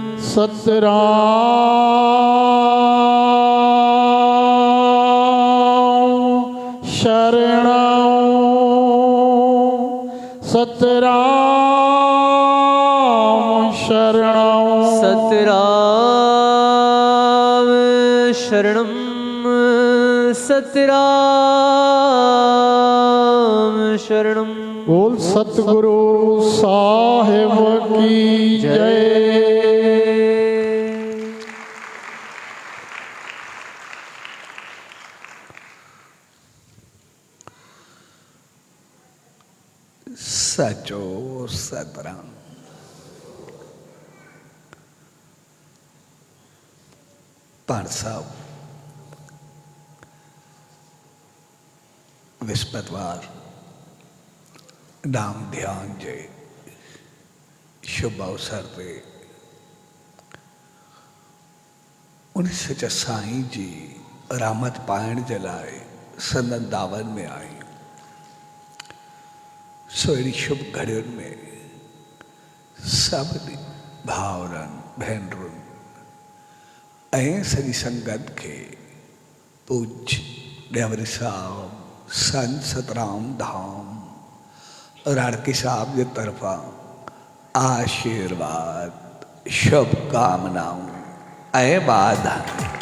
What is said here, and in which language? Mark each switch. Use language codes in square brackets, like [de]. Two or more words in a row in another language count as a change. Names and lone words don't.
[sd] सतराम शरणं सतराम शरणं सतराम शरणं बोल सतगुरु साहिब की जय। सचो सतराम पाण साहब विस्पतवार नाम ध्यान जे शुभ अवसर पे उन सच साईं जी रहमत पाइण जे लाइ संदन दावन में आई। सो अहिड़ी शुभ घड़ियुनि में सभिनी भाउरनि भेनरुनि ऐं सॼी संगत खे पूज्य ॾेवरी साहब संत सतराम धाम राड़की साहब जे तरफ़ां आशीर्वाद शुभकामनाऊं ऐं वाधायूं।